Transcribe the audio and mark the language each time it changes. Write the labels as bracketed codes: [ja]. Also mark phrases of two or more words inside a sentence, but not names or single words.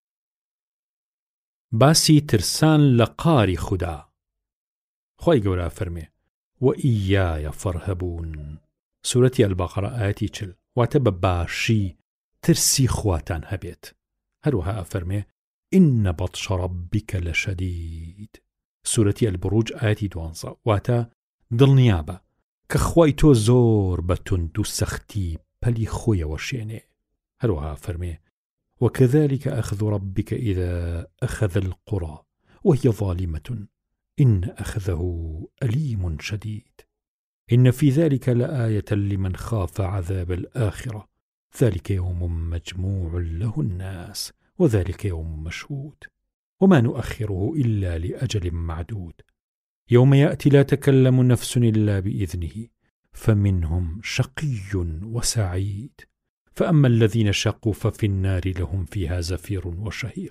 [ckb] باسی ترسان لە قاری خودا. خۆی گەورە فەرمێ [ar] وَإِيَّايَ فَارْهَبُونِ. [ckb] سورەتی ئەلبەقەرە ئایەتی 40 واتە بە باشی ترسی خواتان هەبێت. هەروەها فەرمێ [ar] إِنَّ بَطْشَ رَبِّكَ لَشَدِيدٌ. [ckb] سورەتی ئەلبروج ئایەتی 12 واتە دڵنیابە کە خوای تۆ زۆر بە توند و سەختی پەلی خۆیەوە شێنێ. هەروەها فەرمێ [ar] وكذلك أخذ ربك إذا أخذ القرى وهي ظالمة إن أخذه أليم شديد إن في ذلك لآية لمن خاف عذاب الآخرة ذلك يوم مجموع له الناس وذلك يوم مشهود وما نؤخره إلا لأجل معدود يوم يأتي لا تكلم نفس إلا بإذنه فمنهم شقي وسعيد فأما الذين شقوا ففي النار لهم فيها زفير وشهيق.